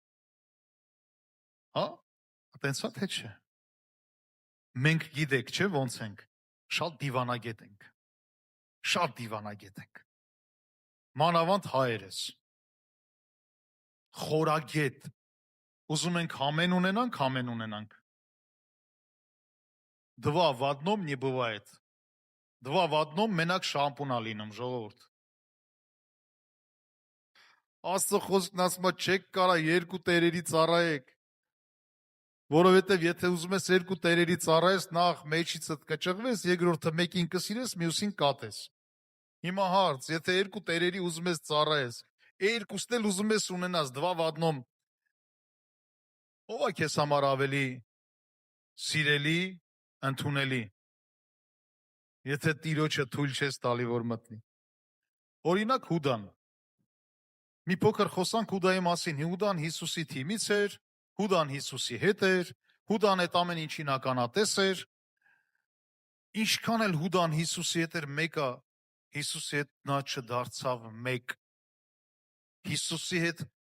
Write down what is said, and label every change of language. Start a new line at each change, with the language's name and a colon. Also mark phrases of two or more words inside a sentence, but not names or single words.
Armenian: Հա, այտենց է թե չէ։ Մենք գիտեք, չէ՞ ոնց ենք, շատ դիվանագետ ենք։ Շատ դիվանագետ ենք։ Մանավանդ հայերս։ Խորագետ։ Ուզում ենք ամեն ունենանք, ամեն ունենանք։
Russian: Два в одном не бывает. Два в одном
Armenian: մենակ շամպուն ալինում ժողովուրդ։ Աստծո խոսքն ասում է չեք կարա երկու տերերի ծառայեք։ Որովհետև եթե ուզում ես երկու տերերի ծառայես, նախ մեջիցդ կճղվես, երկրորդը մեկին կսիրես, մյուսին կատես։ Հիմա հարց, եթե երկու տերերի ուզում ես ծառայես, երկուսն էլ ուզում ես ունենաս,
Russian: два в одном,
Armenian: ով է քեզ համար ավելի սիրելի, ընդունելի, եթե Տիրոջը թույլ չես տալի, որ մտնի։ Օրինակ Հուդան։ Մի փոքր խոսանք Հուդայի մասին։ Հուդան Հիսուսի թիմից էր, Հուդան Հիսուսի հետ էր, Հուդան այդ ամեն ինչին ականատես էր։ Ինչքան էլ Հուդան Հիսուսի հետ էր, մեկը Հիսուսի հետ նա չդարձավ մեկ։ Հիսուսի հետ